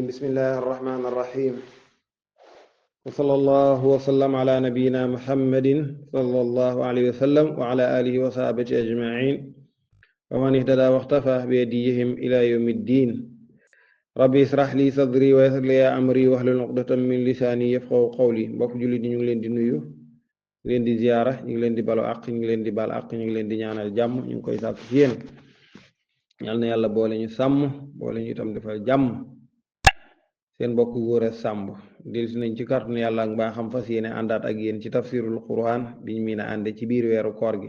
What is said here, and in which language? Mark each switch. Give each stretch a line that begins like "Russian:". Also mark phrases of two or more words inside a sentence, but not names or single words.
Arabic: بسم الله الرحمن الرحيم، وصلى الله وسلم على نبينا محمد صلى الله عليه وسلم وعلى آله وصحبه أجمعين ومن اهتدى واختفى بهديهم إلى يوم الدين. ربي اشرح لي صدري ويسر لي أمري واحلل عقدة من لساني يفقهوا قولي.
Wolof: mbokk jullit ñu ngi leen di nuyu, ñu ngi leen di ziyaara, ñu ngi leen di balu àq, ñu ngi leen di bal àq, ñu ngi leen di ñaanal jàmm, ñu ngi koy sàkku ci yéen. yal na yàlla boole ñu sàmm, boole ñu itam defal jàmm. seen mbokk góor a sàmb dellusi nañ ci kàttanu yàlla ak mbaaxam fas yéene àndaat ak yéen ci
Arabic: تفسير القرآن
Wolof: biñ miin a ànde ci biir weeru koor gi.